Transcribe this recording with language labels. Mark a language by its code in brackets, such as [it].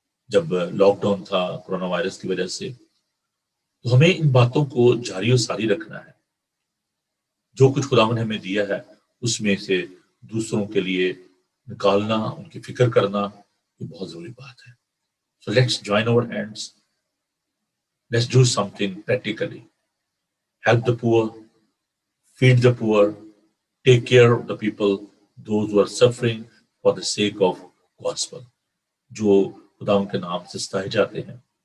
[ur] جب lock down تھا corona virus کی وجہ سے، تو ہمیں ان باتوں کو جاری و ساری رکھنا ہے. جو کچھ خداوند نے ہمیں دیا ہے اس میں سے دوسروں کے لیے نکالنا، ان کی فکر کرنا، یہ بہت ضروری بات ہے. [en] So let's join our hands. Let's do something practically. Help the poor, feed the poor, take care of the people, those who are suffering for the sake of gospel. [ur] جو خداوند کے نام سے ستائے جاتے ہیں.